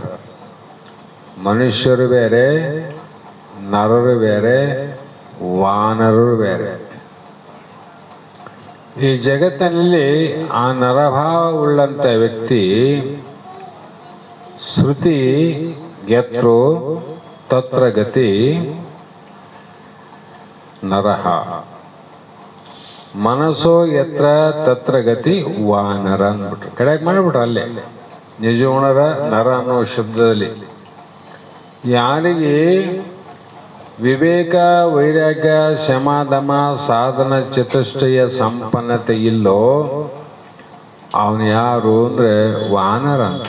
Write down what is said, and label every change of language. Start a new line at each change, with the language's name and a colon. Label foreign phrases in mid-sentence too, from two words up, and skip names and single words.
Kannada: ಮನುಷ್ಯರು ಬೇರೆ, ನರರು ಬೇರೆ, ವಾನರರು ಬೇರೆ. ಈ ಜಗತ್ತಿನಲ್ಲಿ ಆ ನರಭಾವ ಉಳ್ಳಂತ ವ್ಯಕ್ತಿ
Sanskrit: ಶ್ರುತಿ ಯತ್ರೋ ತತ್ರ ಗತಿ ನರಹ, ಮನಸ್ಸೋ ಯತ್ರ ತತ್ರ ಗತಿ ವಾನರ
Kannada: ಅಂದ್ಬಿಟ್ರು. ಕಡೆಗೆ ಮಾಡಿಬಿಟ್ರು ಅಲ್ಲೇ ನಿಜಗುಣರ ನರ ಅನ್ನೋ ಶಬ್ದದಲ್ಲಿ. ಯಾರಿಗೆ ವಿವೇಕ ವೈರಾಗ್ಯ ಶಮಾದಮ ಸಾಧನ ಚತುಷ್ಟಯ ಸಂಪನ್ನತೆ ಇಲ್ಲೋ ಅವನು ಯಾರು ಅಂದರೆ ವಾನರ ಅಂತ.